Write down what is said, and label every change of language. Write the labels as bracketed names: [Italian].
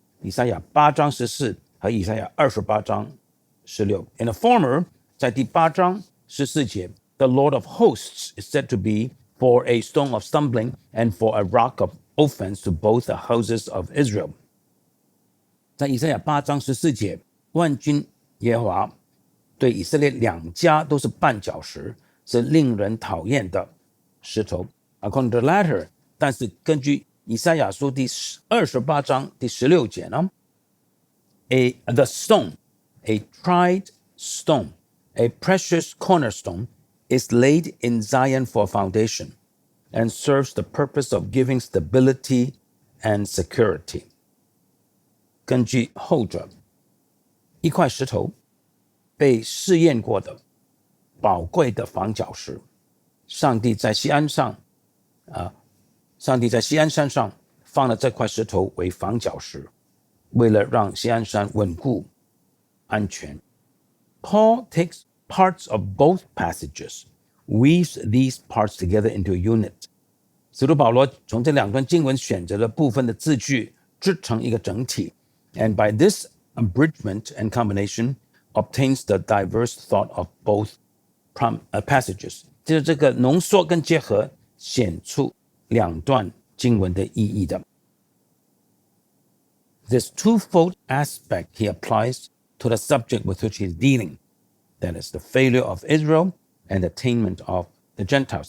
[Chinese] 以赛亚8章14和以赛亚28章16。 [English] In the former， [Chinese] 在第8章14节 [English] ，The Lord of hosts is said to be for a stone of stumbling and for a rock of offense to both the houses of Israel。 [Chinese] 在以赛亚8章14节，万军耶和华对以色列两家都是绊脚石，是令人讨厌的石头。 [English] According to the latter， [Chinese] 但是根据以赛亚书第28章第16节呢 [English] ，the stone, a tried stone, a precious cornerstone, is laid in Zion for foundation, and serves the purpose of giving stability and security。 [Chinese] 根据后者，一块石头被试验过的宝贵的防脚石，上帝在锡安山上放了这块石头为防脚石，为了让锡安山稳固安全。 [English] Paul takes parts of both passages, weaves these parts together into a unit。 [Chinese] 使徒保罗从这两段经文选择了部分的字句，织成一个整体。 [English] And by this abridgment and combination obtains the diverse thought of both passages。 [Chinese] 就是这个浓缩跟结合，显出两段经文的意义的。 [English] This twofold aspect he applies to the subject with which he is dealing, that is the failure of Israel and the attainment of the Gentiles。